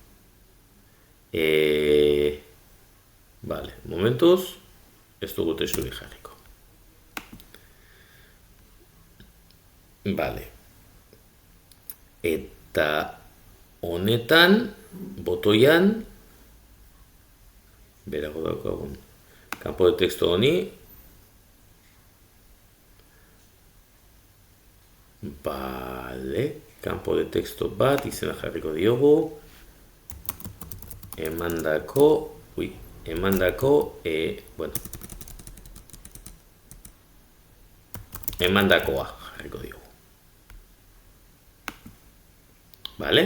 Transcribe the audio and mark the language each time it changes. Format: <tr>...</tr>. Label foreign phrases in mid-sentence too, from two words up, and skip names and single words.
<eu>Vale, momentuz, ez dugu testu jarriko. Vale. Eta honetan, botoian, berago daukagun,</eu> <es>campo de texto</es> <eu>honi, vale,</eu> <es>campo de texto</es> <eu>bat, izena jarriko diogu, emandakoa jarriko diogu. Vale?</eu>